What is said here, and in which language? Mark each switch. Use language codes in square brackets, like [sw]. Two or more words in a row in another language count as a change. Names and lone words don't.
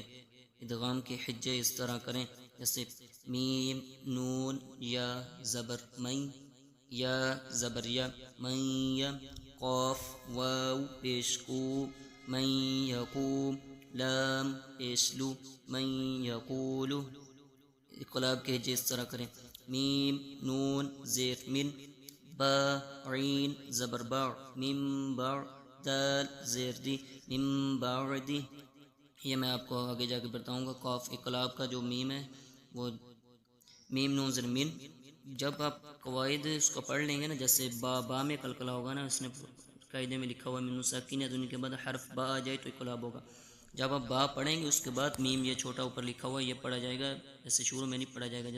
[ur] ادغام کے حجے اس طرح کریں، جیسے میم، نون، یا زبر مئی، یا زبر یا، من یا، قاف، واو پیش کو، [ar] من یقوم، [ur] لام پیش لو، [ar] من یقول۔ [ur] اقلاب کے حجے اس طرح کریں، میم، نون، زیر من، با، عین، زبر با، من با، دال، زیر دی، [ar] من بعدی۔ [ur] یہ میں آپ کو آگے جا کے بتاؤں گا۔ قاف اقلاب کا جو میم ہے وہ میم نون زیر من۔ جب آپ قواعد اس کو پڑھ لیں گے نا، جیسے با میں قلقلہ ہوگا نا، اس نے قاعدے میں لکھا ہوا ہے نون ساکن ہے تو ان کے بعد حرف با آ جائے تو اقلاب ہوگا۔ جب آپ با پڑھیں گے اس کے بعد میم یہ چھوٹا اوپر لکھا ہوا ہے یہ پڑھا جائے گا، جیسے شروع میں نہیں پڑھا جائے گا۔